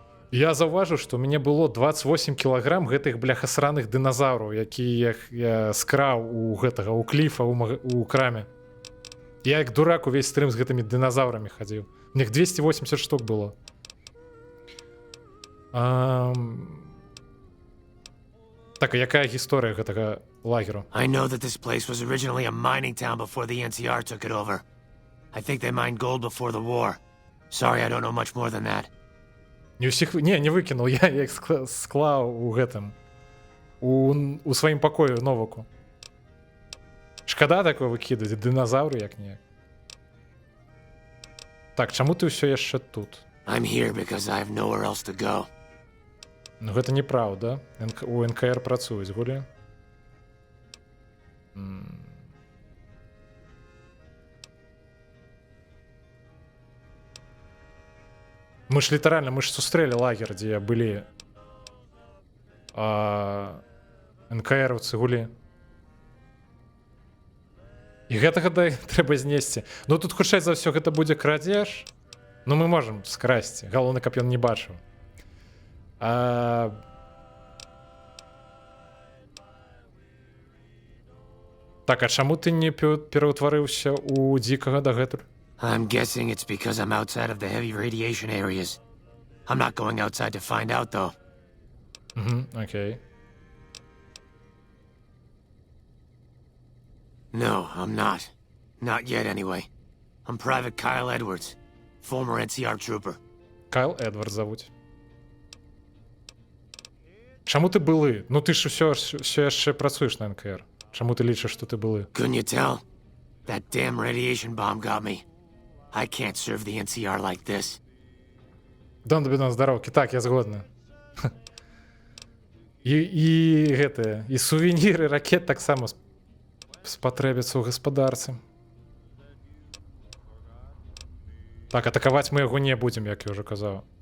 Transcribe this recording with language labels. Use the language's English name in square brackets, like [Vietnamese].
[Belarusian] І я заўважыў, што ў мяне было 28 кілаграм гэтых бляхасраных дыназаўраў, якія я скраў у гэтага, у кліфа, у краме. Я як дурак увесь стрым з гэтымі дыназаўрамі хадзіў. У них 280 штук было. Так, а якая гісторыя гэтага лагеру? [English] I know that this place was originally a mining town before the NCR took it over. I think they mined gold before the war. Sorry, I don't know much more than that. [Belarusian] Не ўсіх... Не выкінуў, я іх склаў у гэтым. у сваім пакоі Новаку. Шкада такое выкідаць, дыназаўры як-ніяк. Так, чаму ты ўсё яшчэ тут? [English] I'm here because I have nowhere else to go. [Belarusian] Ну гэта неправда. У НКР працуюць гулі. Мы ж літаральна, мы ж сустрэлі лагер, дзе былі НКРаўцы гулі. І гэтага трэба знесці. Ну тут хутчэй за ўсё гэта будзе крадзеж. Ну мы можам скрасці. Галоўна, каб ён не бачыў. Так, а чаму ты не пераўтварыўся ў дзікага дагэтуль? [English] I'm guessing it's because I'm outside of the heavy radiation areas. I'm not going outside to find out, though. Окей. No, I'm not. Not yet, anyway. I'm Private Kyle Edwards, former NCR trooper. [Belarusian] Кайл Эдвардс завуць. Чаму ты былы? Ну ты ж усё яшчэ працуеш на НКР. Чаму ты лічыш, што ты былы? [English] Couldn't you tell? That damn radiation bomb got me. I can't serve the NCR like this. [Belarusian] Дон тобі на здароўкі. Так, я згодны. І гэтыя, і сувеніры, ракет таксама спатрэбяцца ў гаспадарцы. Так, атакаваць мы яго не будзем, як я ўжо казаў.